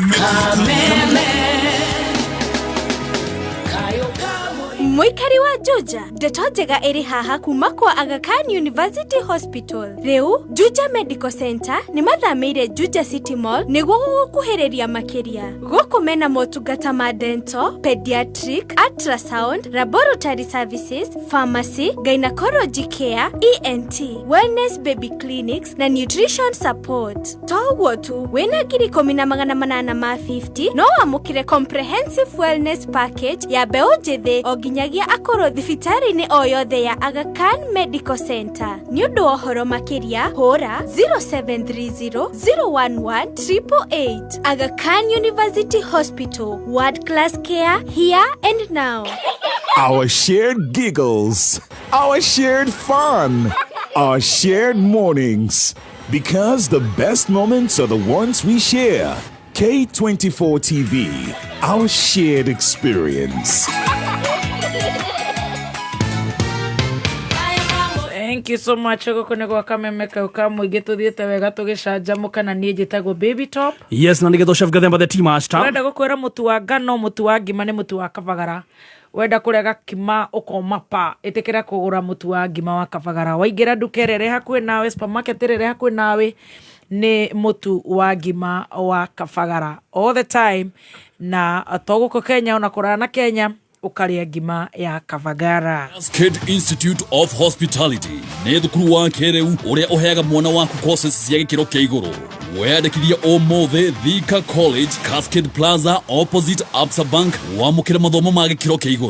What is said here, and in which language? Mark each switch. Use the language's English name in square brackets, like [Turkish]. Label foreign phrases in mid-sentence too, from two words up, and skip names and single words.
[Kikuyu] Muikari wa Juja, ndeto njega ĩrĩ haha kuma kwa Aga Khan University Hospital. Rĩu, Juja Medical Center nĩ mathamĩire Juja City Mall nĩguo gũkuhĩrĩria makĩria. Gũkũ mena motungata ma [English] dental, pediatric, ultrasound, laboratory services, pharmacy, gynecology care, ENT, wellness baby clinics [Kikuyu] na [English] nutrition support. [Kikuyu] Toguo tu, wĩna ngiri 10,850 no wamũkĩre [English] comprehensive wellness package [Kikuyu] ya mbeũ njĩthĩ o nginyagia akoro thibitarĩ-inĩ o yothe ya Aga Khan Medical Center. Nĩ ũndũ wa ũhoro makĩria, hũra 0730 011 888. [English] Aga Khan University Hospital, world class care here and now. Our shared giggles, our shared fun, our shared mornings. Because the best moments are the ones we share. K24 TV, our shared experience. Thank you so much. [Kikuyu] Gũkũ nĩ gwa kameme kau ka mũingĩ tũthiĩte wega tũgĩcanjamũka na niĩ njĩtagwo Baby Top. Yes, na nĩgetho chef Gathemba [English] the team hashtag. [Kikuyu] Wenda gũkwĩra mũtu wa ngano, mũtu wa ngima nĩ mũtu wa kabagara. Wenda kũrega kima ũkoma pa, ĩtĩkĩra kũgũra mũtu wa ngima wa kabagara. Waingĩra nduka ĩrĩa hakuhĩ nawe, supermarket ĩrĩa hakuhĩ nawe, nĩ mũtu wa ngima wa kabagara [English] all the time. [Kikuyu] Na to gũkũ Kenya ona kũraya na Kenya ukaria ngima ya kabagara. Cascade Institute of Hospitality nĩ thukuru wa kĩrĩu ũrĩa ũheaga mwana waku courses cia gĩkĩro kĩa igũrũ. Weyandĩkithia ũmũthĩ Thika College, Cascade Plaza opposite Absa Bank, wamũkĩra mathomo ma gĩkĩro kĩa igũrũ.